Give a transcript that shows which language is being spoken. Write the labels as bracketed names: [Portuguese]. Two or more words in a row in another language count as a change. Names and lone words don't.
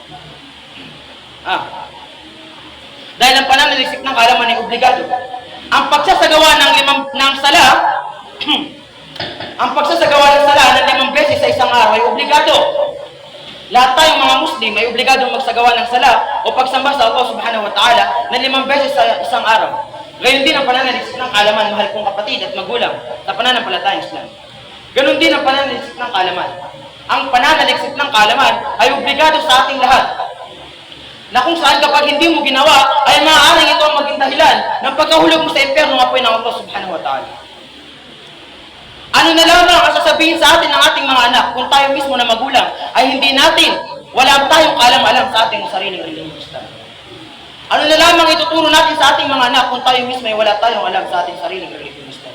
[Filipino] Dahil ang pananaliksik ng kaalaman ay obligado. Ang pagsasagawa ng sala, ang pagsasagawa ng sala ng 5 beses sa isang araw ay obligado. Lahat tayong mga Muslim ay obligadong magsagawa ng sala o pagsamba sa Allah [Arabic] سبحانه وتعالى [Filipino] na 5 beses sa isang araw. Gayon din ang pananaliksik ng kaalaman, mahal kong kapatid at magulang, sa pananampalatayang Islam. Ganon din ang pananaliksik ng kaalaman. Ang pananaliksik ng kaalaman ay obligado sa ating lahat, na kung saan kapag hindi mo ginawa, ay maaaring ito ang maging dahilan ng pagkahulog mo sa impyerno ng apoy ng Allah [Arabic] سبحانه وتعالى. [Filipino] Ano na lamang ang sasabihin sa atin ng ating mga anak kung tayo mismo na magulang ay hindi natin, wala tayong kaalam-alam sa ating sariling relihiyong Islam? Ano na lamang ituturo natin sa ating mga anak kung tayo mismo ay wala tayong alam sa ating sariling relihiyong Islam?